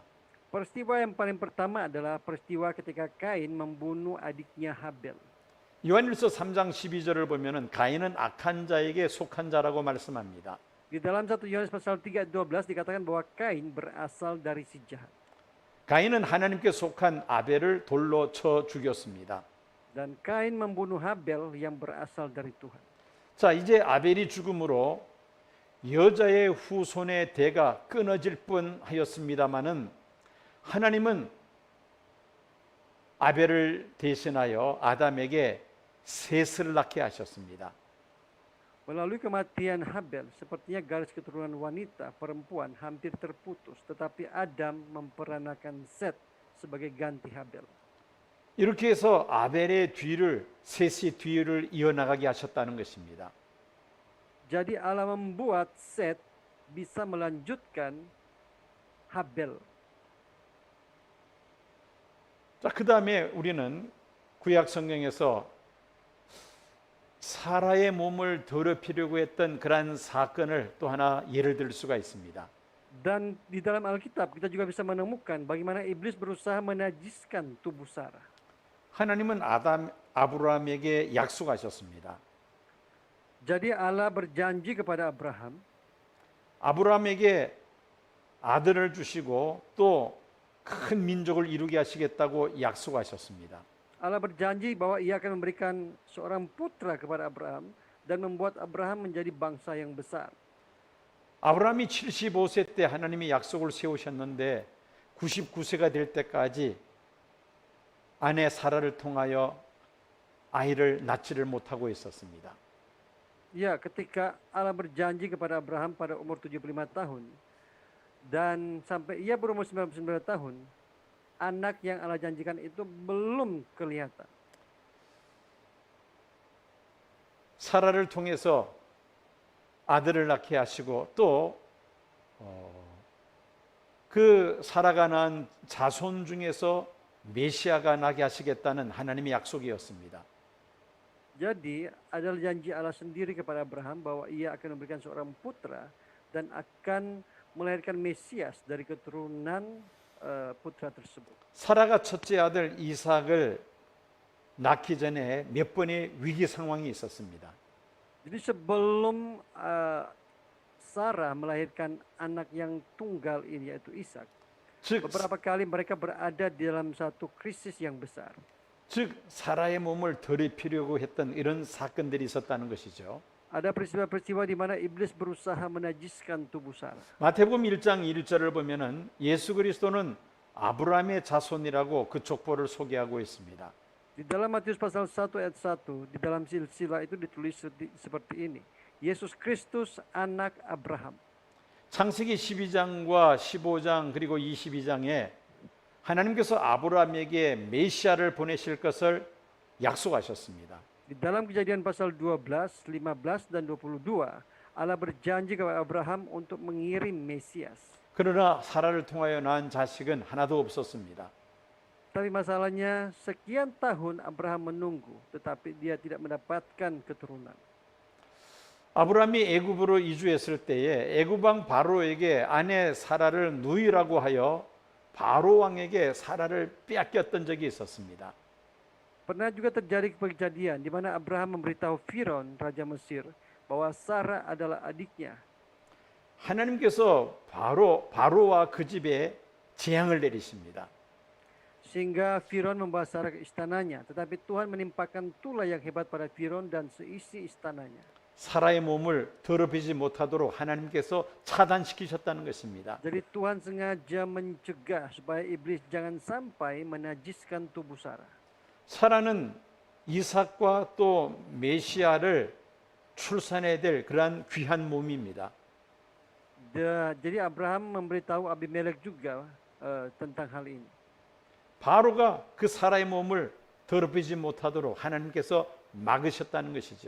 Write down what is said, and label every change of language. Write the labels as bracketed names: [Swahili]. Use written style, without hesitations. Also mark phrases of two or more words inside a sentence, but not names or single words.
[Indonesian] Peristiwa yang paling pertama adalah peristiwa ketika Kain membunuh adiknya Habel. [Korean] 요한일서 3장 12절을 보면은 가인은 악한 자에게 속한 자라고 말씀합니다. [Indonesian] Di dalam 1 Yohanes pasal 3 ayat 12 dikatakan bahwa Kain berasal dari si jahat. [Korean] 가인은 하나님께 속한 아벨을 돌로 쳐 죽였습니다. [Indonesian] Dan Kain membunuh Habel yang berasal dari Tuhan. [Korean] 자, 이제 아벨이 죽음으로 여자의 후손의 대가 끊어질 뻔하였습니다마는 하나님은 아벨을 대신하여 아담에게 셋을 낳게 하셨습니다. [Indonesian] Melalui kematian Habel, sepertinya garis keturunan wanita, perempuan hampir terputus, tetapi Adam memperanakan Set sebagai ganti Habel. [Korean] 이렇게 해서 아벨의 셋의 뒤를 이어나가게 하셨다는 것입니다. [Indonesian] Jadi Allah membuat Set bisa melanjutkan Habel. [Korean] 자, 그 다음에 우리는 구약 성경에서 사라의 몸을 더럽히려고 했던 그러한 사건을 또 하나 예를 들 수가 있습니다. [Indonesian] Dan di dalam Alkitab kita juga bisa menemukan bagaimana iblis berusaha menajiskan tubuh Sarah. [Korean] 하나님은 아브라함에게 약속하셨습니다. [Indonesian] Jadi Allah berjanji kepada Abraham, [Korean] 아브라함에게 아들을 주시고 또 큰 민족을 이루게 하시겠다고 약속하셨습니다. [Indonesian] Allah berjanji bahwa ia akan memberikan seorang putra kepada Abraham dan membuat Abraham menjadi bangsa yang besar. [Korean] 아브라함이 75세 때 하나님이 약속을 세우셨는데 99세가 될 때까지 아내 사라를 통하여 아이를 낳지를 못하고 있었습니다. [Indonesian] Ya, ketika Allah berjanji kepada Abraham pada umur 75 tahun dan sampai ia berumur 99 tahun, anak yang Allah janjikan itu belum kelihatan. [Korean] 사라를 통해서 아들을 낳게 하시고 또 그 사라가 낳은 자손 중에서 메시아가 나게 하시겠다는 하나님의 약속이었습니다. [Indonesian] Jadi adalah janji Allah sendiri kepada Abraham bahwa ia akan memberikan seorang putra dan akan melahirkan Mesias dari keturunan putra tersebut. [Korean] 사라가 첫째 아들 이삭을 낳기 전에 몇 번의 위기 상황이 있었습니다. [Indonesian] Jadi sebelum Sarah melahirkan anak yang tunggal ini yaitu Ishak, [Korean] 즉, [Indonesian] beberapa kali mereka berada di dalam satu krisis yang besar. [Korean] 즉 사라의 몸을 더럽히려고 했던 이런 사건들이 있었다는 것이죠. [Indonesian] Ada peristiwa-peristiwa di mana iblis berusaha menajiskan tubuh Sarah. [Korean] 마태복음 1장 1절을 보면은 예수 그리스도는 아브라함의 자손이라고 그 족보를 소개하고 있습니다. [Indonesian] Di dalam Matius pasal 1 ayat 1, di dalam silsilah itu ditulis seperti ini. Yesus Kristus anak Abraham. [Korean] 창세기 12장과 15장 그리고 22장에 하나님께서 아브라함에게 메시아를 보내실 것을 약속하셨습니다. [Indonesian] Di dalam Kejadian pasal 12, 15 dan 22, Allah berjanji kepada Abraham untuk mengirim Mesias. [Korean] 그러나 사라를 통하여 낳은 자식은 하나도 없었습니다. [Indonesian] Tetapi masalahnya sekian tahun Abraham menunggu, tetapi dia tidak mendapatkan keturunan. [Korean] 아브라함이 애굽으로 이주했을 때에 애굽 왕 바로에게 아내 사라를 누이라고 하여 바로 왕에게 사라를 빼앗겼던 적이 있었습니다. [Indonesian] Pernah juga terjadi kejadian di mana Abraham memberitahu Firaun, Raja Mesir, bahwa Sarah adalah adiknya. [Korean] 하나님께서 바로와 그 집에 재앙을 내리십니다. [Indonesian] Sehingga Firaun membawa Sarah ke istananya. Tetapi Tuhan menimpakan tulah yang hebat pada Firaun dan seisi istananya. [Korean] 사라의 몸을 더럽히지 못하도록 하나님께서 차단시키셨다는 것입니다. [Indonesian] Jadi Tuhan sengaja mencegah supaya iblis jangan sampai menajiskan tubuh Sarah. [Korean] 사라는 이삭과 또 메시아를 출산해야 될 그러한 귀한 몸입니다. [Indonesian] Jadi Abraham memberitahu Abimelek juga tentang hal ini. [Korean] 바로가 그 사라의 몸을 더럽히지 못하도록 하나님께서 막으셨다는 것이죠.